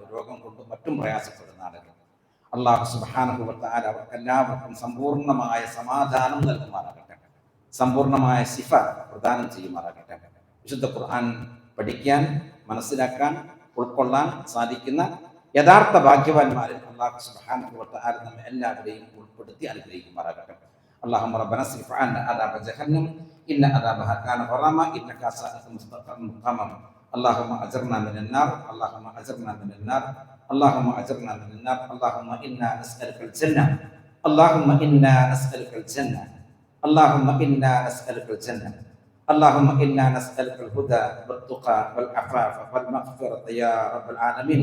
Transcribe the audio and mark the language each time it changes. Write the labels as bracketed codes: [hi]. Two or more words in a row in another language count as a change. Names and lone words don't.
[ml] രോഗം കൊണ്ടും മറ്റും പ്രയാസപ്പെടുന്ന ആളുകൾ [ar] الله سبحانه وتعالى [ml] അവർക്കെല്ലാവർക്കും സമ്പൂർണ്ണമായ സമാധാനം നൽകുമാറാകട്ടെ, സമ്പൂർണ്ണമായ ശിഫ പ്രദാനം ചെയ്യുമാറാകട്ടെ. വിശുദ്ധ ഖുർആൻ പഠിക്കാൻ, മനസ്സിലാക്കാൻ, ഉൾക്കൊള്ളാൻ സാധിക്കുന്ന യഥാർത്ഥ ഭാഗ്യവാന്മാരിൽ [ar] الله سبحانه وتعالى [ml] നമ്മെ എല്ലാവരെയും ഉൾപ്പെടുത്തി അനുഗ്രഹിക്കുമാറാകട്ടെ. [ar] اللهم ربنا اصرف عنا عذاب جهنم إن عذابها كان غراما إنها ساءت مستقاما. اللهم أجرنا من النار، اللهم أجرنا من النار، اللهم أجرنا من النار. اللهم إنا نسألك الجنة، اللهم إنا نسألك الجنة، اللهم إنا نسألك الجنة، اللهم إنا نسألك الهدى والتقى والعفاف والمغفرة يا رب العالمين.